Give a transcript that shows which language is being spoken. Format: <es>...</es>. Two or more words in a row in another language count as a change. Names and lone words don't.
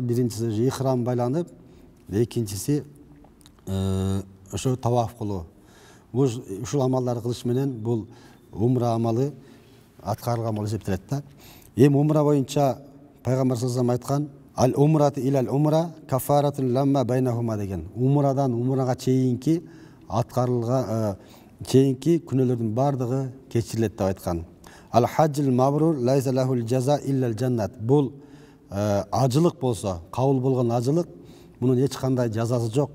<ky>Биринчиси ихрам байланып, экинчиси ошо таваф кылуу. Ушул амалдарды кылыш менен бул умра амалы аткарылган болуп эсептелет да. Эми умра боюнча пайгамбар</ky> <ar>صلى الله عليه</ar> <ky>айткан:</ky> <ar>العمرة إلى العمرة كفارة لما بينهما</ar> <ky>деген. Умрадан умрага чейинки аткарылган чейинки күнөөлөрдүн бардыгы кечирилет деп айткан.</ky> <ar>الحج المبرور ليس له جزاء إلا الجنة.</ar> <ky>Бул ажылык болсо, кабыл болгон ажылык, мунун эч кандай жазасы жок.</ky>